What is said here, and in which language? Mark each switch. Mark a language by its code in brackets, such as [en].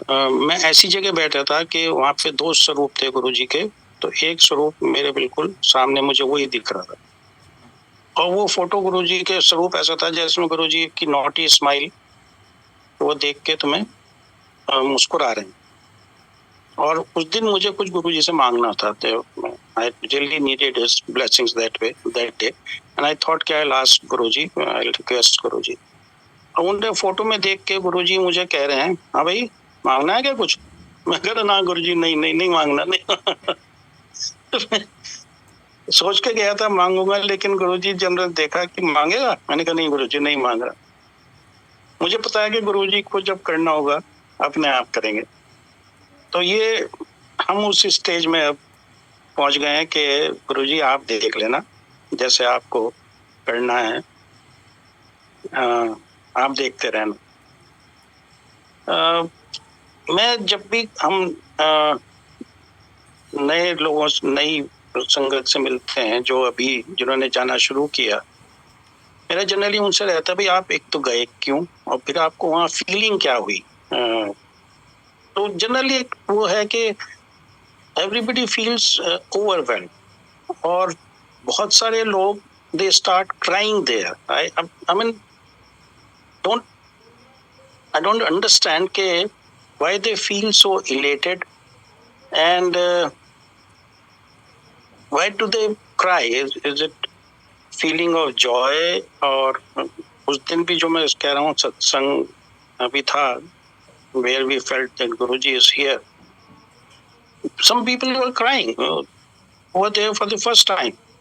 [hi] मैं ऐसी जगह बैठा था कि वहां पे 2 स्वरूप थे गुरुजी के। तो एक स्वरूप मेरे बिल्कुल सामने, मुझे वही दिख रहा था, और वो फोटो गुरुजी के स्वरूप ऐसा था जैसे गुरुजी की नॉटी स्माइल, वो देख के तुम्हें मुस्कुरा रहे हैं। और उस दिन मुझे कुछ गुरुजी से मांगना था, तो [en] I really needed his blessings that day, and I thought कि I'll ask Guruji, I'll request Guruji. [hi] और उनके फोटो में देख के गुरुजी मुझे कह रहे हैं, हाँ भाई मांगना है क्या कुछ? मैं कह रहा ना गुरुजी, नहीं नहीं नहीं मांगना, नहीं। सोच के गया था मांगूंगा, लेकिन गुरुजी जनरल देखा कि मांगेगा, मैंने कहा नहीं गुरुजी नहीं मांग रहा। मुझे पता है कि गुरुजी को जब करना होगा अपने आप करेंगे। तो ये हम उस स्टेज में अब पहुंच गए हैं कि गुरुजी आप देख लेना जैसे आपको करना है, आप देखते रहना। मैं जब भी हम नए लोगों से, नई संगत से मिलते हैं, जो अभी जिन्होंने जाना शुरू किया, मेरा जनरली उनसे रहता है भाई आप एक तो गए क्यों, और फिर आपको वहाँ फीलिंग क्या हुई। तो जनरली वो है कि [en] everybody feels overwhelm, [hi] और बहुत सारे लोग [en] They start crying there. I mean don't I don't understand why they feel so elated, and why do they cry? Is it feeling of joy? [hi] और उस दिन भी जो मैं कह रहा हूँ सत्संग अभी था, [en] where we felt that Guruji is here. Some people were crying over there for the first time.